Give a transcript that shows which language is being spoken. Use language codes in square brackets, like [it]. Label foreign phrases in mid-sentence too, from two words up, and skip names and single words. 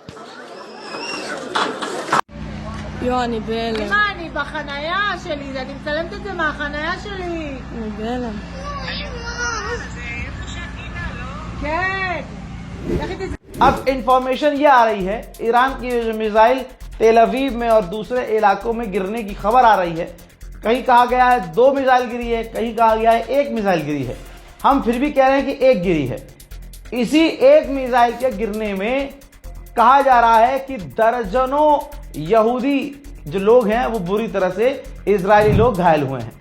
[he] יו, אני בהלם. מה, אני בחנייה שלי, אני מצלמת את זה מהחנייה שלי. אני בהלם. כן. [hi] अब इंफॉर्मेशन ये आ रही है, ईरान की जो मिसाइल तेल अवीव में और दूसरे इलाकों में गिरने की खबर आ रही है, कहीं कहा गया है 2 मिसाइल गिरी है, कहीं कहा गया है 1 मिसाइल गिरी है। हम फिर भी कह रहे हैं कि 1 गिरी है। इसी 1 मिसाइल के गिरने में कहा जा रहा है कि दर्जनों यहूदी जो लोग हैं वो बुरी तरह से इजरायली लोग घायल हुए हैं।